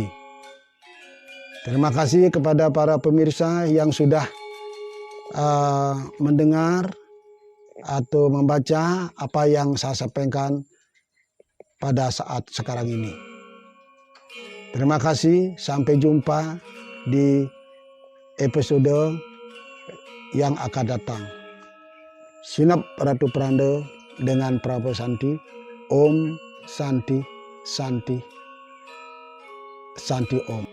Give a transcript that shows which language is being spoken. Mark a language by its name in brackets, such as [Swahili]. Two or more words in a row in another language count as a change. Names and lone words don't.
[Indonesian] Terima kasih kepada para pemirsa yang sudah mendengar atau membaca apa yang saya sampaikan pada saat sekarang ini. Terima kasih, sampai jumpa di episode yang akan datang. Sinap Ratu Pranda dengan Prabu Santi. [Sanskrit] Om Santi Santi Santi Om.